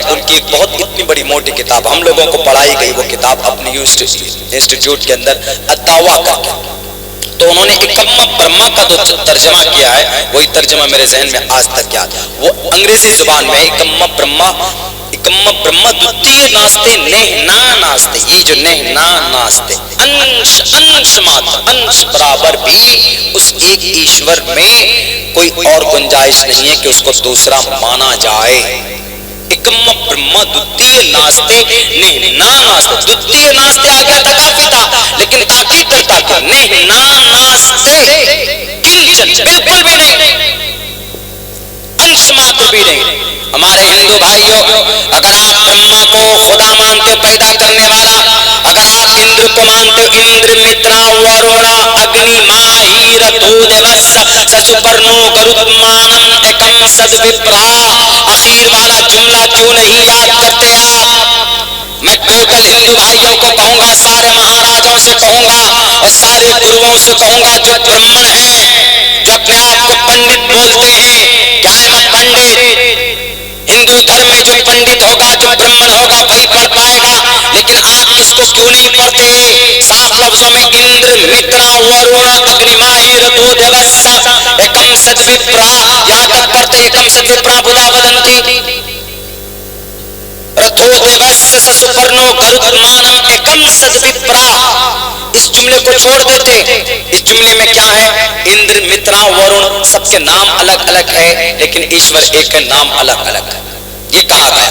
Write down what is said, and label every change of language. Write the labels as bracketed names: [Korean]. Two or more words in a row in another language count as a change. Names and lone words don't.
[Urdu] ان کی ایک بہت اتنی بڑی موٹی کتاب ہم لوگوں کو پڑھائی گئی وہ کتاب اپنی انسٹیٹیوٹ کے اندر الدعوہ کر کے, تو انہوں نے [Sanskrit] एकं ब्रह्म [Urdu] کا جو ترجمہ کیا ہے وہی ترجمہ میرے ذہن میں آج تک یاد. وہ انگریزی زبان میں [Sanskrit] एकं ब्रह्म द्वितीयं नास्ति नेह नानास्ति, [Urdu] یہ جو [Sanskrit] नेह नानास्ति [Urdu] انش ماتر انش برابر بھی اس ایک ایشور میں کوئی اور گنجائش نہیں ہے کہ اس کو دوسرا مانا جائے. [Sanskrit] एकं ब्रह्म द्वितीयं नास्ति नेह नानास्ति, द्वितीयं नास्ति [Urdu] آ گیا تھا کافی تھا لیکن تاکید پر تاکید [Sanskrit] नेह नानास्ति किञ्चन [Urdu] بالکل بھی نہیں, انش ماتر بھی نہیں. ہمارے ہندو بھائیوں اگر آپ برہما کو خدا مانتے پیدا کرنے والا, اگر آپ اندر کو مانتے [Sanskrit] इन्द्रं मित्रं वरुणमग्निमाहुरथो दिव्यः स सुपर्णो गरुत्मान् एकं सद् विप्रा, [Urdu] اخیر والا جملہ کیوں نہیں یاد کرتے آپ؟ میں ٹوٹل ہندو بھائیوں کو کہوں گا, سارے مہاراجوں سے کہوں گا اور سارے گروؤں سے کہوں گا جو برہمن ہیں, جو اپنے آپ کو پنڈت بولتے ہیں, کیا ہے میں پنڈت, ہندو دھرم میں جو پنڈت ہوگا جو برہمن ہوگا وہی پڑھ پائے گا, لیکن آپ اس کو کیوں نہیں پڑھتے؟ صاف لفظوں میں [Sanskrit] इन्द्रं मित्रं वरुणमग्निमाहुरथो दिव्यः एकं सद् विप्रा, [Urdu] یہاں تک پڑھتے [Sanskrit] एकं सद् विप्रा बहुधा वदन्ति अथो दिव्यः स सुपर्णो गरुत्मान् एकं सद् विप्रा. [Urdu] اس جملے کو چھوڑ دیتے. اس جملے میں کیا ہے؟ اندر مترا ورون سب کے نام الگ الگ ہے لیکن ایشور ایک ہے, نام الگ الگ ہے, یہ کہا گیا.